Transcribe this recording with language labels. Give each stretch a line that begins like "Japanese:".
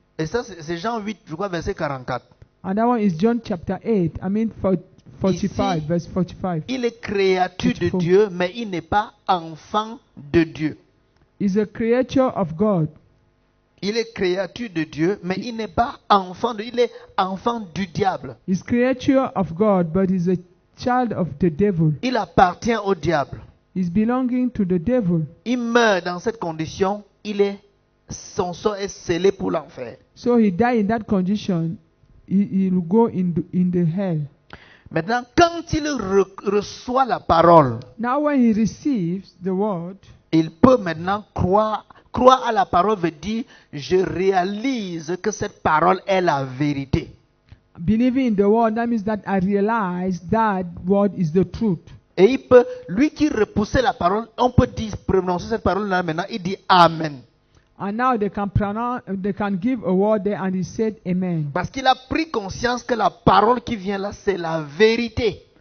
French: Et ça, c'est Jean 8, je crois, verset 44.
English: and that one is John chapter 8, 45,
French: Ici,
English: verse 45.
French: Il est créature de
English: 44.
French: Dieu, mais il n'est pas enfant de Dieu.
English: Is a creature of God.
French: Il est créature de Dieu, mais il n'est pas enfant de Dieu. Il est enfant du diable.
English: Is creature of God, but is a child of the devil.
French: Il appartient au diable.
English: Is belonging to the devil.
French: Il meurt dans cette condition. Son sort est scellé pour l'enfer.
English: So he died in that condition. He will go in the hell.
French: Maintenant, quand il reçoit la parole,
English: Now when he receives the word,
French: il peut maintenant croire. Croire à la parole veut dire, je réalise que cette parole est la vérité.
English: believing in the word, that means that I realize that word is the truth.
French: Et il peut, lui qui repoussait la parole, on peut dire, prononcer cette parole-là maintenant, il dit Amen.
English: And now they can give a word there, and he said amen.
French: Parce qu'il a pris conscience que la parole qui vient là, c'est la vérité.